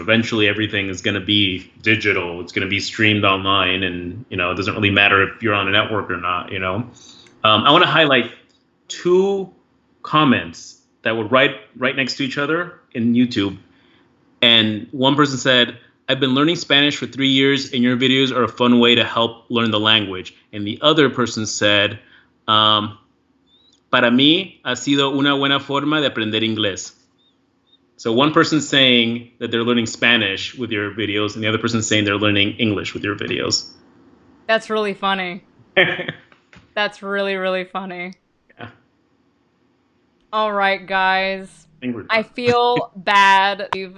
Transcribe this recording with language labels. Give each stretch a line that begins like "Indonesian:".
English: Eventually, everything is going to be digital. It's going to be streamed online, and it doesn't really matter if you're on a network or not. I want to highlight two comments that were right next to each other in YouTube, and one person said, "I've been learning Spanish for 3 years, and your videos are a fun way to help learn the language." And the other person said,
Spanish: "Para mí ha sido una buena forma de aprender inglés."
English: So one person's saying that they're learning Spanish with your videos, and the other person's saying they're learning English with your videos. That's really funny. That's really, really funny. Yeah. All right, guys. I feel bad.